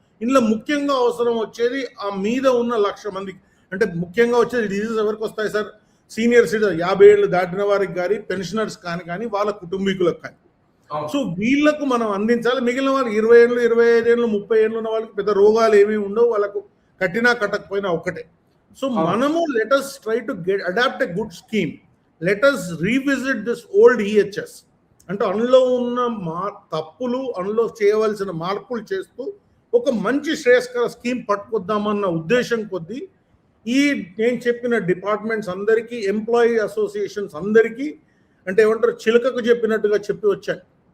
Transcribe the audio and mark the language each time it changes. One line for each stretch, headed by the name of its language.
Telugu: ఇందులో ముఖ్యంగా అవసరం వచ్చేది ఆ మీద ఉన్న 1,00,000 మందికి. అంటే ముఖ్యంగా వచ్చేది డిజీజ్ ఎవరికి వస్తాయి సార్? సీనియర్ సిటిజన్, 50 ఏళ్ళు దాటిన వారికి కానీ, పెన్షనర్స్ కానీ వాళ్ళ కుటుంబీకులకు కానీ. సో వీళ్ళకు మనం అందించాలి. మిగిలిన వాళ్ళు 20 ఏళ్ళు, 25 ఏళ్ళు, 30 ఏళ్ళు ఉన్న వాళ్ళకి పెద్ద రోగాలు ఏమీ ఉండవు, వాళ్ళకు కట్టినా కట్టకపోయినా ఒకటే. సో మనము
English: Let us try to adapt a good scheme. Let us revisit this old EHS.
Telugu: అంటే అందులో ఉన్న తప్పులు, అందులో చేయవలసిన మార్పులు చేస్తూ ఒక మంచి శ్రేయస్కర స్కీమ్ పట్టుకొద్దామన్న ఉద్దేశం కొద్దీ ఈ నేను చెప్పిన డిపార్ట్మెంట్స్ అందరికీ, ఎంప్లాయీ అసోసియేషన్స్ అందరికీ, అంటే ఏమంటారు, చిలకకు చెప్పినట్టుగా చెప్పి వచ్చాను.